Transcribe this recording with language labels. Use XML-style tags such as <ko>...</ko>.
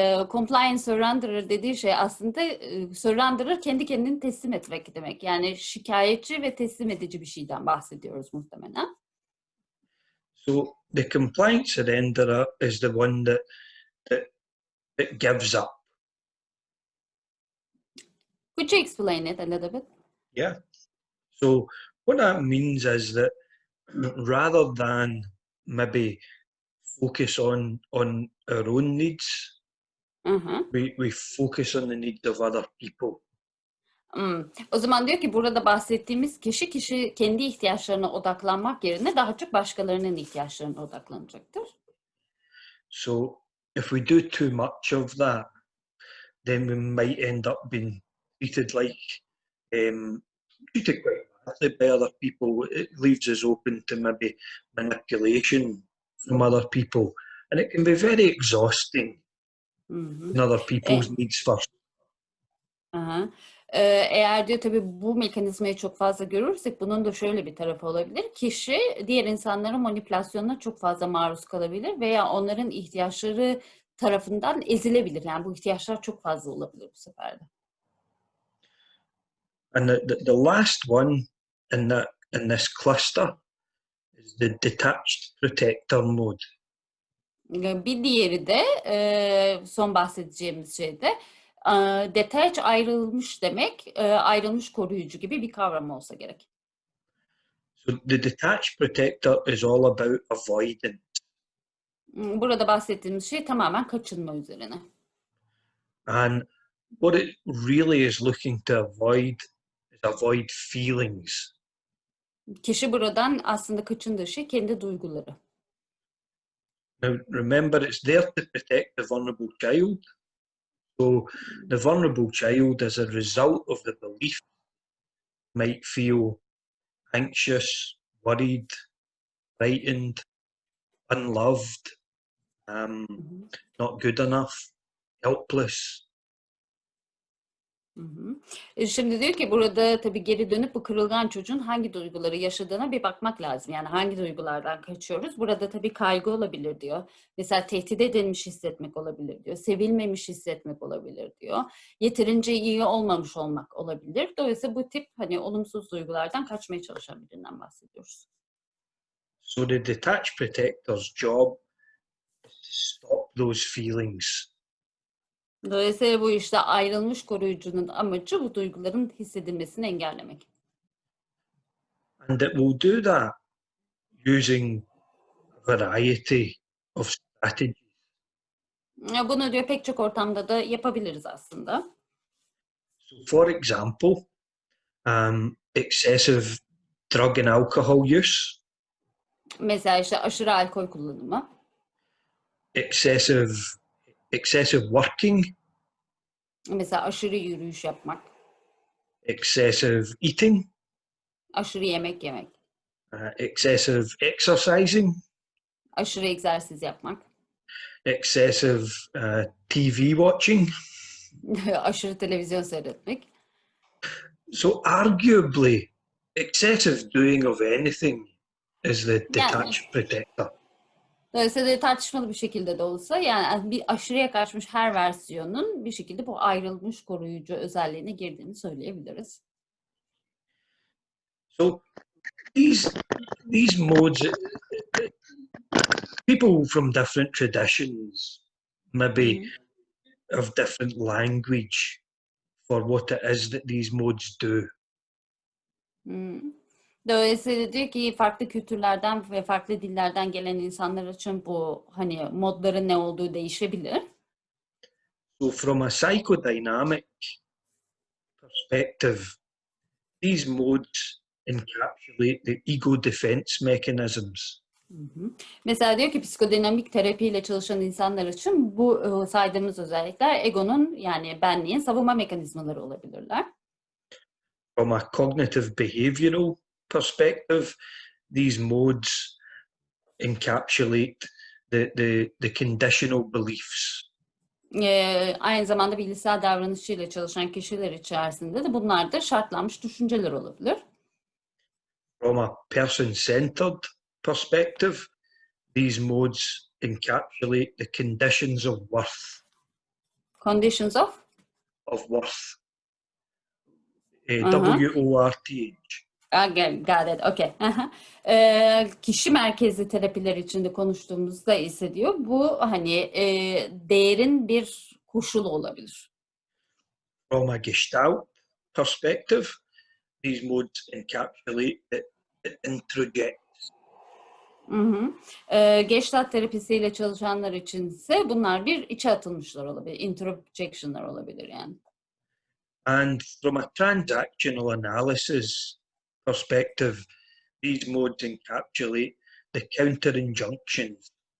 <tr>Compliant surrenderer dediği şey aslında surrenderer kendi kendini teslim etmek demek. Yani şikayetçi ve teslim edici bir şeyden bahsediyoruz muhtemelen.</tr> <en>So the compliant surrenderer is the one that gives up. Could you explain it a little bit? Yeah. So what that means is that rather than maybe focus on our own needs, we focus on the needs of other people.</en> <tr>O zaman diyor ki burada bahsettiğimiz kişi kendi ihtiyaçlarına odaklanmak yerine daha çok başkalarının ihtiyaçlarına odaklanacaktır.</tr> <en>So if we do too much of that, then we might end up being treated treated quite badly by other people. It leaves us open to maybe manipulation from other people, and it can be very exhausting. In other people's needs first.</en> <tr>Eğer diyor tabii bu mekanizmayı çok fazla görürsek bunun da şöyle bir tarafı olabilir. Kişi diğer insanların manipülasyonuna çok fazla maruz kalabilir veya onların ihtiyaçları tarafından ezilebilir. Yani bu ihtiyaçlar çok fazla olabilir bu sefer de.</tr> <en>And the last one in this cluster is the detached protector mode.</en> <tr>Bir diğeri de son bahsedeceğimiz şey de detach ayrılmış demek, ayrılmış koruyucu gibi bir kavram olsa gerek.</tr> <en>So the detached protector is all about avoidance.</en> <tr>Burada bahsettiğimiz şey tamamen kaçınma üzerine.</tr> <en>And what it really is looking to avoid is avoid feelings.</en> <tr>Kişi buradan aslında kaçındığı şey kendi duyguları.</tr> <en>Now remember, it's there to protect the vulnerable child. So the vulnerable child, as a result of the belief, might feel anxious, worried, frightened, unloved, not good enough, helpless.</en> <tr>Şimdi diyor ki burada tabii geri dönüp bu kırılgan çocuğun hangi duyguları yaşadığına bir bakmak lazım. Yani hangi duygulardan kaçıyoruz? Burada tabii kaygı olabilir diyor. Mesela tehdit edilmiş hissetmek olabilir diyor. Sevilmemiş hissetmek olabilir diyor. Yeterince iyi olmamış olmak olabilir. Dolayısıyla bu tip olumsuz duygulardan kaçmaya çalışan birinden bahsediyoruz.</tr> <en>So the detached protector's job is to stop those feelings.</en> <tr>Dolayısıyla bu işte ayrılmış koruyucunun amacı bu duyguların hissedilmesini engellemek.</tr> <en>And it will do that using a variety of strategies.</en> <tr>Bunu diyor pek çok ortamda da yapabiliriz aslında.</tr> <en>So for example, excessive drug and alcohol use.</en> <tr>Mesela işte aşırı alkol kullanımı.</tr> <en>Excessive working.</en> <tr>Mesela aşırı yürüyüş yapmak.</tr> <en>Excessive eating.</en> <tr>Aşırı yemek yemek.</tr> <en>Excessive exercising.</en> <tr>Aşırı egzersiz yapmak.</tr> <en>Excessive TV watching.</en> <tr>Aşırı televizyon seyretmek.</tr> <en>So arguably, excessive doing of anything is the detached protector.</en> <tr>Dolayısıyla tartışmalı bir şekilde de olsa yani bir aşırıya kaçmış her versiyonun bir şekilde bu ayrılmış koruyucu özelliğine girdiğini söyleyebiliriz.</tr> <en>So these modes, people from different traditions maybe have different language for what it is that these modes do.</en> <tr>Dolayısıyla diyor ki farklı kültürlerden ve farklı dillerden gelen insanlar için bu hani modların ne olduğu değişebilir.</tr> <en>So from a psychodynamic perspective, these modes encapsulate the ego defense mechanisms.</en> <tr>Mesela diyor ki psikodinamik terapiyle çalışan insanlar için bu saydığımız özellikler egonun yani benliğin savunma mekanizmaları olabilirler.</tr> <en>From a cognitive behavioral perspective, these modes encapsulate the conditional beliefs.</en> <tr>Aynı zamanda bilişsel davranışıyla çalışan kişiler içerisinde de bunlar da şartlanmış düşünceler olabilir.</tr> <en>From a person-centered perspective, these modes encapsulate the conditions of worth. Conditions of? Of worth. W-O-R-T-H. Got it. Okay.</en> <tr>Kişi merkezli terapiler içinde konuştuğumuzda ise diyor bu hani değerin bir koşulu olabilir.</tr> <en>From a Gestalt perspective, these modes encapsulate the introject.</en> <tr>Gestalt terapisiyle çalışanlar için ise bunlar bir içe atılmışlar olabilir. Introjection'lar olabilir yani.</tr> <en>And from a transactional analysis perspective, these modes encapsulate the counter-injunctions.</en>